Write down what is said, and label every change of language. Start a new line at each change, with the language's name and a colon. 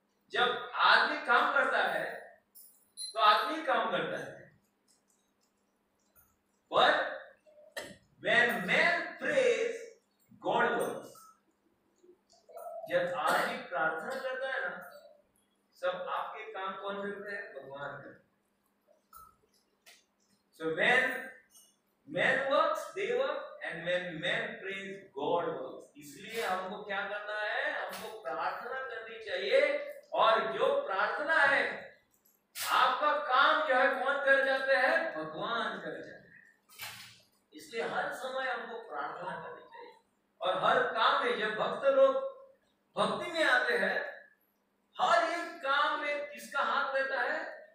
Hindi: जब आदमी काम करता है तो आदमी काम करता है,
English: but when man prays, God works।
Hindi: जब आदमी प्रार्थना करता है ना, सब आपके काम कौन करते हैं? भगवान करते हैं।
English: So when man works, they work, and when man prays, God works।
Hindi: इसलिए हमको क्या करना है? हमको प्रार्थना करनी चाहिए, और जो प्रार्थना है आपका काम जो है कौन कर जाते हैं? भगवान कर जाते हैं। इसलिए हर समय हमको प्रार्थना करनी चाहिए। और हर काम में जब भक्त लोग भक्ति में आते हैं, हर एक काम में किसका हाथ रहता है?